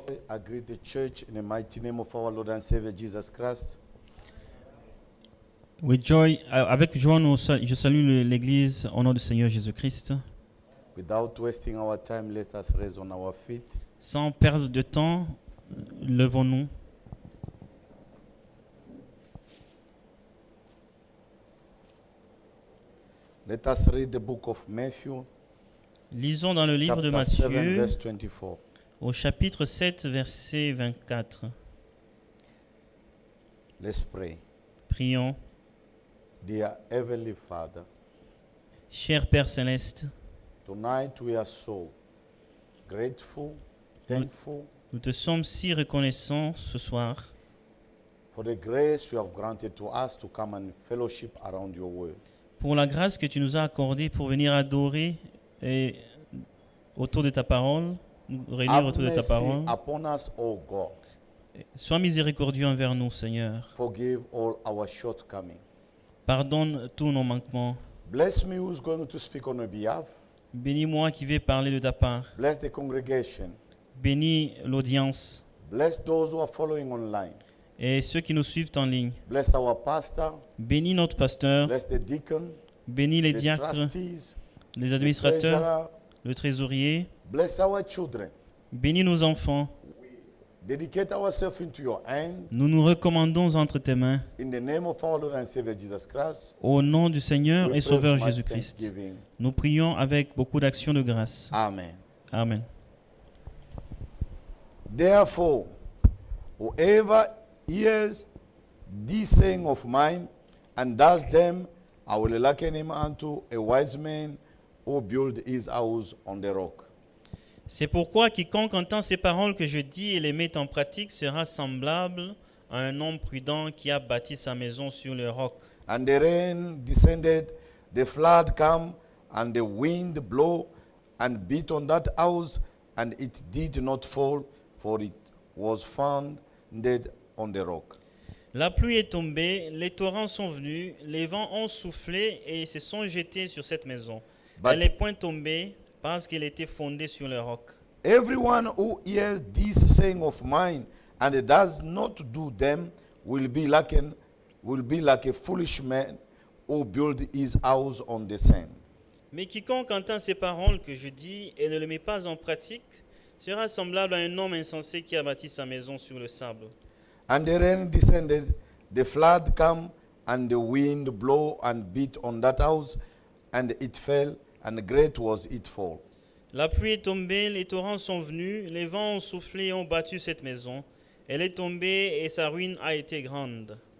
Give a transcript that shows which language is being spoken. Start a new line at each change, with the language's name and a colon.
English: I greet the church in the mighty name of our Lord and Savior Jesus Christ. With joy,
French: avec joie, je salue l'Église au nom du Seigneur Jésus-Christ.
English: Without wasting our time, let us raise on our feet.
French: Sans perdre de temps, levons-nous.
English: Let us read the book of Matthew,
French: Lisons dans le livre de
English: chapter 7,
French: Matthieu,
English: verse 24.
French: au chapitre 7, verset 24.
English: Let's pray.
French: Prions.
English: Dear Heavenly Father,
French: Cher Père Céleste,
English: tonight we are so grateful, thankful
French: nous te sommes si reconnaissants ce soir
English: for the grace you have granted to us to come and fellowship around your word.
French: pour la grâce que tu nous as accordée pour venir adorer et autour de ta parole, nous réunir
English: Have
French: autour de ta
English: mercy
French: parole.
English: upon us, O God.
French: Sois miséricordieux envers nous, Seigneur.
English: Forgive all our shortcomings.
French: Pardonne tous nos manquements.
English: Bless me who's going to speak on your behalf.
French: Bénis-moi qui vais parler de ta part.
English: Bless the congregation.
French: Bénis l'audience
English: Bless those who are following online.
French: et ceux qui nous suivent en ligne.
English: Bless our pastor.
French: Bénis notre pasteur.
English: Bless the deacon.
French: Bénis les
English: The
French: diacres,
English: trustees.
French: les
English: The
French: administrateurs,
English: treasurer.
French: le trésorier.
English: Bless our children.
French: Bénis nos enfants.
English: Dedicate ourselves into your hand.
French: Nous nous recommandons entre tes mains.
English: In the name of our Lord and Savior Jesus Christ.
French: Au nom du Seigneur
English: we
French: et Sauveur
English: with much
French: Jésus-Christ.
English: thanksgiving.
French: Nous prions avec beaucoup d'actions de grâce.
English: Amen.
French: Amen.
English: Therefore, whoever hears this saying of mine and does them, I will liken him unto a wise man who built his house on the rock.
French: C'est pourquoi quiconque entend ces paroles que je dis et les met en pratique sera semblable à un homme prudent qui a bâti sa maison sur le roc.
English: And the rain descended, the flood came, and the wind blew and beat on that house, and it did not fall, for it was founded on the rock.
French: La pluie est tombée, les torrents sont venus, les vents ont soufflé et se sont jetés sur cette maison.
English: But-
French: Elle n'est point tombée parce qu'elle était fondée sur le roc.
English: Everyone who hears this saying of mine and does not do them will be like a foolish man who built his house on the sand.
French: Mais quiconque entend ces paroles que je dis et ne les met pas en pratique sera semblable à un homme insensé qui a bâti sa maison sur le sable.
English: And the rain descended, the flood came, and the wind blew and beat on that house, and it fell, and great was its fall.
French: La pluie est tombée, les torrents sont venus, les vents ont soufflé et ont battu cette maison. Elle est tombée et sa ruine a été grande.